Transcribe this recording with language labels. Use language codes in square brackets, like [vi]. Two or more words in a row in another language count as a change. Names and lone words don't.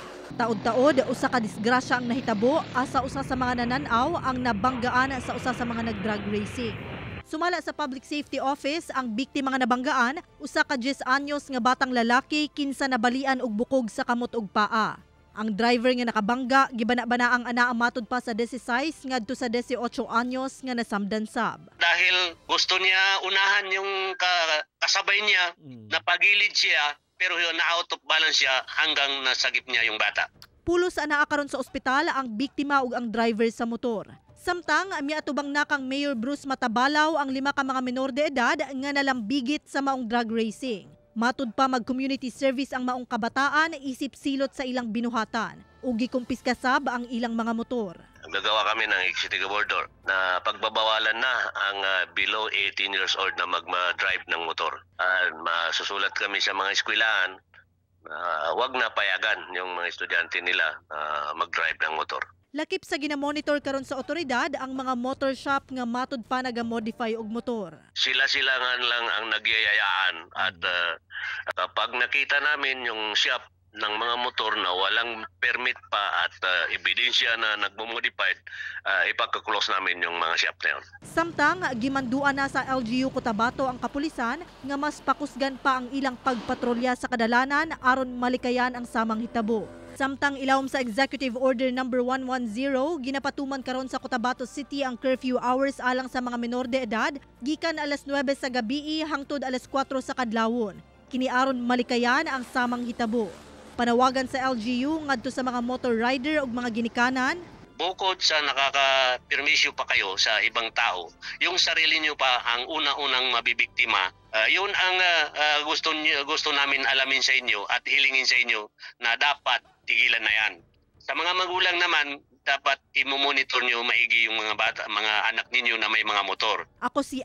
[ceb] Taod-taod, usa ka disgrasya ang nahitabo asa usa sa mga nananaw ang nabanggaan sa usa sa mga nag- [en] drag racing. [ceb] Sumala sa Public Safety Office, ang biktima nga nabanggaan, usa ka 10 anyos nga batang lalaki kinsa nabalian og bukog sa kamot ug paa. Ang driver nga nakabangga, gibana-bana ang ana matod pa sa 16 ngadto sa 18 anyos nga nasamdan sab. [tl] Dahil gusto niya unahan yung kasabay niya, napagilid siya, pero na- [en] out of balance [tl] siya hanggang nasagip niya yung bata. [ceb] Pulos anaa karon sa ospital ang biktima ug ang driver sa motor. Samtang miatubang na kang Mayor Bruce Matabalaw ang 5 ka mga menor de edad nga nalambigit sa maong [en] drag racing. [ceb] Matud pa mag- [en] community service [ceb] ang maong kabataan isip silot sa ilang binuhatan ug gikumpiska sab ang ilang mga motor. [tl] Gagawa kami ng [en] executive order [tl] na pagbabawalan na ang [en] below 18 years old [tl] na mag-drive ng motor. Masusulat kami sa mga eskwelahan na wag na payagan yung mga estudyante nila mag-drive ng motor. [ceb] Lakip sa ginamonitor karon sa otoridad ang mga [en] motor shop [ceb] nga matud pa naga-modify og motor. [tl] Sila lang ang nagyayayaan at kapag nakita namin yung shop ng mga motor na walang permit pa at ebidensya na nagmo-modified, ipagka-close namin yung mga shop na yun. [ceb] Samtang gimanduan na sa LGU Cotabato ang kapulisan nga mas pakusgan pa ang ilang pagpatrolya sa kadalanan aron malikayan ang samang hitabo. Samtang ilawom sa Executive Order No. 110, ginapatuman karon sa Cotabato City ang [en] curfew hours [ceb] alang sa mga menor de edad gikan alas 9 sa gabi hangtod alas 4 sa kadlawon. Kini aron malikayan ang samang hitabo. Panawagan sa LGU ngadto sa mga [en] motor rider [ceb] ug mga ginikanan. [tl] Bukod sa nakaka-permisyo pa kayo sa ibang tao, yung sarili nyo pa ang una-unang mabibiktima. Yun ang gusto namin alamin sa inyo at hilingin sa inyo na dapat tigilan na yan. Sa mga magulang naman, dapat i-monitor nyo maigi yung mga bata, mga anak ninyo na may mga motor.